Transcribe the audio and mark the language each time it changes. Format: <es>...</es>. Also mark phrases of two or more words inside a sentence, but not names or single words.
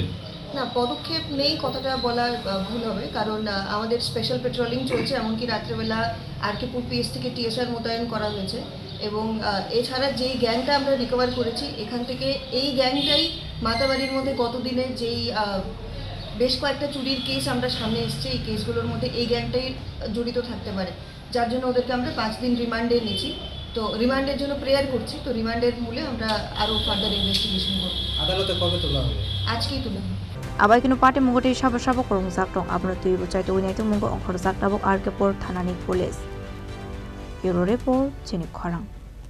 <bn>না, পদক্ষেপ নেই কথাটা বলা ভুল হবে, কারণ আমাদের</bn> <en>special patrolling</en> <bn>চলছে, এমনকি রাত্রেবেলা আরকেপুর পিএস থেকে টিএসআর মোতায়েন করা হয়েছে এবং এছাড়া যেই গ্যাংটা আমরা রিকভার করেছি এখান থেকে এই গ্যাংটাই মাতাবাড়ির মধ্যে গতদিনে যেই বেশ কয়েকটা চুরির কেস আমরা সামনে এসছে, এই কেসগুলোর মধ্যে এই গ্যাংটাই জড়িত থাকতে পারে, যার জন্য ওদেরকে আমরা 5 দিন রিমান্ডে নিয়েছি। তো রিমান্ডের জন্য প্রেয়ার করছি, তো রিমান্ডের মূলে আমরা আরও</bn> <en>further investigation</en> <bn>করব। আদালতে কবে তোলা হবে? আজকেই তুলে হবে।</bn> <trp>Abaikino party Mugoti Shaba Korung Zaktong Abnoti Buchai Winaitu Mungo Onkor Zaktabok Arkepor Thanani Police. Euro Report, Chini Korang.</trp>